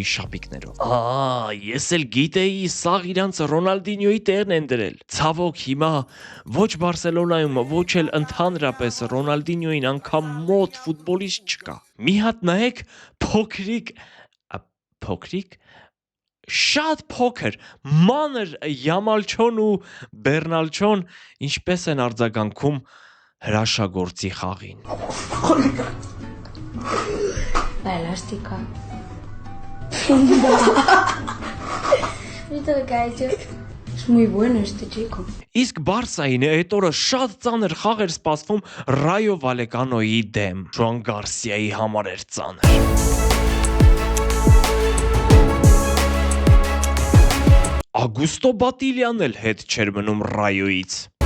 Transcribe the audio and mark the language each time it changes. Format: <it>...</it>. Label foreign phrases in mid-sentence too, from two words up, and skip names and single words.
<hy>շապիկներով։ Ես էլ գիտեի, սաղ իրանց Ռոնալդինյոյի տեղն են դրել։ Ցավոք հիմա ոչ Բարսելոնայում, ոչ էլ ընդհանրապես Ռոնալդինյոյին անգամ մոտ ֆուտբոլիստ չկա։ Մի հատ նայեք փոքրիկ շատ փոքր մանր Յամալչոն ու Բերնալչոն ինչպես են արձագանքում հրաշագործի խաղին։</hy> <es>La elástica. ¿Viste lo que ha hecho? Es muy bueno este chico.</es> <hy>Իսկ Բարսային այդ օրը շատ ծանր խաղ էր սպասվում Ռայո Վալեկանոյի դեմ։ Ժոան Գարսիայի համար էր ծանր։ Ագուստո Բատիլյանն էլ հետ չէր մնում Ռայոյից։</hy>